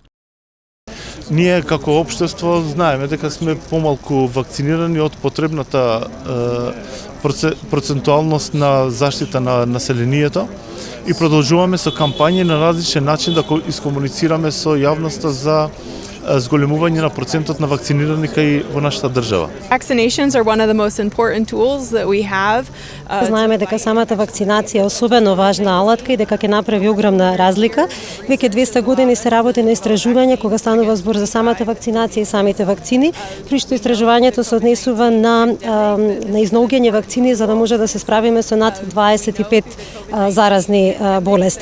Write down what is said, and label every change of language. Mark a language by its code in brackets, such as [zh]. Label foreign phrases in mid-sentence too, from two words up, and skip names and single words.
[mk] Ние како општество знаеме дека сме помалку вакцинирани од потребната процентуалност на заштита на населението и продолжуваме со кампањи на различен начин да искомуницираме со јавноста за зголемување на процентот на вакцинирани кај во нашата држава. [en] Vaccinations are one of the most important tools that we have. [mk] Знаеме дека самата вакцинација е особено важна алатка и дека ќе направи огромна разлика. Веќе 200 години се работи на истражување кога станува збор за самата вакцинација и самите вакцини, при што истражувањето се однесува на изнаоѓање вакцини за да може да се справиме со над 25 заразни болести.